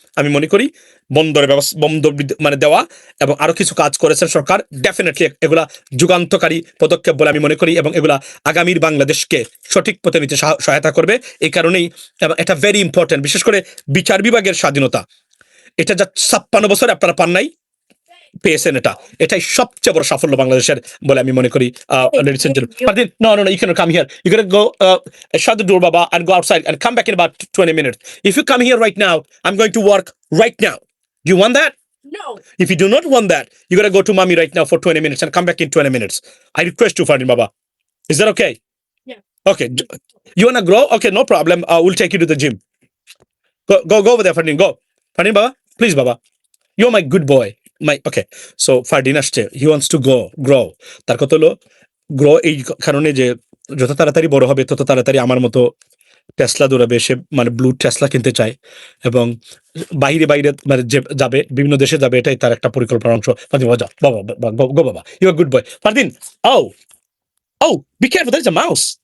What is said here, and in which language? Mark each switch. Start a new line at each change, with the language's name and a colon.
Bangla: আমি মনে করি বন্দরের ব্যবস্থা বন্দর মানে দেওয়া এবং আরো কিছু কাজ করেছেন সরকার, ডেফিনেটলি এগুলা যুগান্তকারী পদক্ষেপ বলে আমি মনে করি, এবং এগুলা আগামীর বাংলাদেশকে সঠিক পথে নিতে সহায়তা করবে। এই কারণেই এটা
English: very important,
Bangla: বিশেষ করে বিচার বিভাগের স্বাধীনতা। এটা যা 56 বছরে আপনারা পান নাই, পেয়েছেন, এটাই সবচেয়ে বড় সাফল্য বাংলাদেশের বলে আমি মনে করি।
English: Ladies and gentlemen, but then, no, you cannot come here. You gotta go shut the door, Baba, and go outside and come back in about 20 minutes. If you come here right now, I'm going to work right now. Do you want that? No. If you do not want that, you gotta go to mommy right now for 20 minutes and come back in 20 minutes. I request you, Fardin Baba. Is that okay? Yeah. Okay. You wanna grow? Okay, no problem. We'll take you to the gym. Go over there, Fardin. Go. Fardin Baba, please, Baba. You're my good boy. Okay. So Fardin আসছে, he wants to grow.
Bangla: তার কথা হলো grow এই কারণে যে যত তাড়াতাড়ি বড় হবে তত তাড়াতাড়ি আমার মতো টেসলা দৌড়াবে, সে মানে ব্লু টেসলা কিনতে চায় এবং বাইরে মানে যাবে, বিভিন্ন দেশে যাবে, এটাই তার একটা পরিকল্পনার অংশ।
English: ফারদিন বাবা,
Bangla: বাবা গো বাবা,
English: You are good boy. Fardin, be careful, there is a mouse.